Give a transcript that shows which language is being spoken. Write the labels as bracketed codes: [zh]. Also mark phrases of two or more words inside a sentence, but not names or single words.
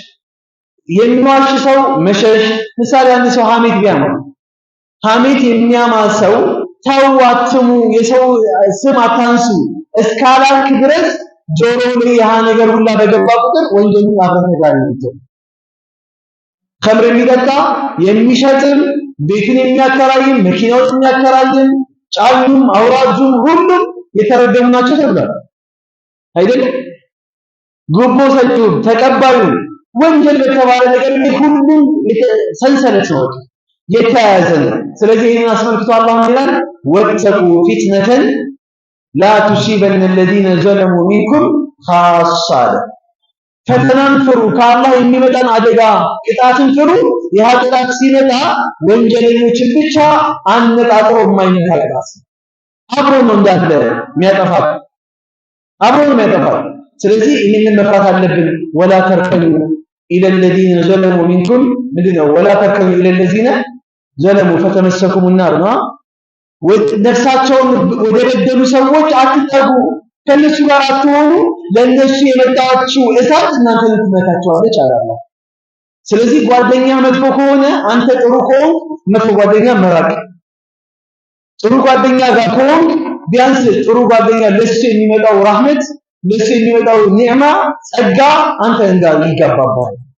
[am] የሚዋሽ ሰው መሸሽ። ምሳሌ አንድ ሰው ሐሜት ቢያማ ሐሜት የሚያማ ሰው ተው አትሙ፣ የሰው ስም አታንሱ እስካላልክ ድረስ ጆሮ ላይ ያ ነገር ሁላ በገባ ቁጥር ወንጀሉ አብረህ ጋር ይተው። ኸምር የሚጠጣ የሚሸጥም ቤትን የሚያከራይም መኪናዎች የሚያከራይም ጫኙም አውራጁም ሁሉም የተረገሙ ናቸው ተብሏል አይደለም? ጉቦ ሰጪውም ተቀባዩም ወንጀል በተባለ ነገር ላይ ሁሉም ሰንሰለት ነው የተያያዘ ነው። ስለዚህ ይህንን አስመልክቶ አላህ ይላል [ar] واتقوا فتنة لا تصيبن الذين ظلموا منكم خاصة [am] ፈተናን ፍሩ፣ ከአላህ የሚመጣን አደጋ ቅጣትን ፍሩ። ይህ ቅጣት ሲመጣ ወንጀለኞችን ብቻ አነጣጥሮ የማይነካ ቅጣት አብሮ ነው እንዳለ የሚያጠፋ አብሮ ነው የሚያጠፋ። ስለዚህ ይህንን መፍራት አለብን። [ar] ولا تركنوا إلى الذين ظلموا منكم [am] ምንድነው? [ar] ولا تركنوا إلى الذين ظلموا فتمسكم النار [am] ነው። ነፍሳቸውን ወደ በደሉ ሰዎች አትጠጉ፣ ከነሱ ጋር አትሆኑ፣ ለነሱ የመጣችው እሳት እናንተን ትመታችኋለች አላህ። ስለዚህ ጓደኛ መጥፎ ከሆነ አንተ ጥሩ ከሆንክ መጥፎ ጓደኛ መራቅ፣ ጥሩ ጓደኛ ጋር ከሆንክ ቢያንስ ጥሩ ጓደኛ ለሱ የሚመጣው ረህመት ለሱ የሚመጣው ኒዕማ ጸጋ አንተ እንዳል ይገባባል።